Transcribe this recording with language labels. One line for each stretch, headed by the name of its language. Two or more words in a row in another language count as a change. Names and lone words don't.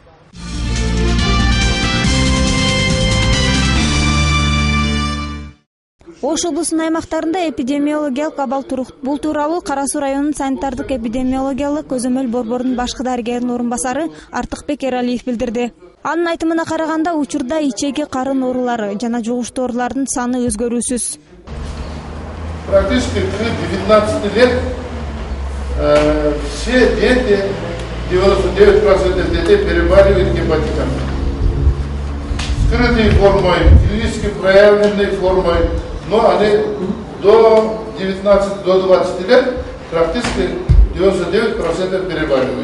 Kyrgyz: Ош облусунун аймактарында эпидемиологиялык абал турук. Бул тууралуу Кара Суу районунун санитардык эпидемиологиялык көзөмөл борборунун башкы дарыгеринин орун басары Артыкбек Эралиев билдирди. Анын айтымына караганда, учурда ичеги карын оорулары жана жугуштуу оорулардын саны өзгөрүүсүз.
Russian: Практически к 19 лет все дети, 99% детей переболевают гепатитом. Скрытой формой, клинически проявленной формой, но они до 19, до 20 лет практически 99% переболевают.